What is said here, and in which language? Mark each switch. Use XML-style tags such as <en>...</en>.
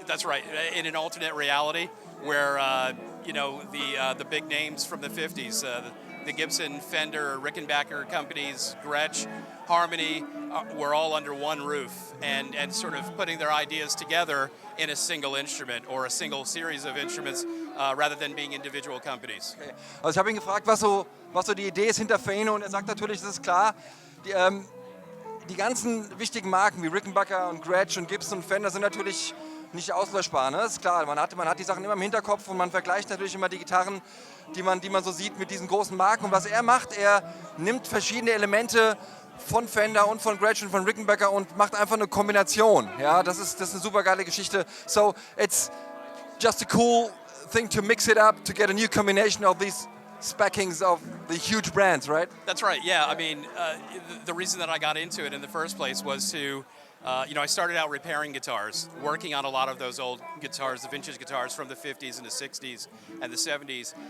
<en>That's right, in an alternate reality where the big names from the 50s, the Gibson, Fender, Rickenbacker companies, Gretsch, Harmony, were all under one roof and sort of putting their ideas together in a single instrument or a single series of instruments rather than being individual companies. Okay.</en> <de>Also ich habe ihn gefragt, was so die Idee ist hinter Fano, und er sagt natürlich, das ist klar, die ganzen wichtigen Marken wie Rickenbacker und Gretsch und Gibson und Fender sind natürlich nicht auslöschbar, ne? Das ist klar, man hat die Sachen immer im Hinterkopf und man vergleicht natürlich immer die Gitarren, die man so sieht mit diesen großen Marken. Und was er macht, er nimmt verschiedene Elemente von Fender und von Gretsch und von Rickenbacker und macht einfach eine Kombination. Ja, das ist eine super geile Geschichte.</de> <en>So it's just a cool thing to mix it up to get a new combination of these speckings of the huge brands, right? That's right, yeah. I mean, the reason that I got into it in the first place was to, I started out repairing guitars, working on a lot of those old guitars, the vintage guitars from the 50s and the 60s and the 70s.</en>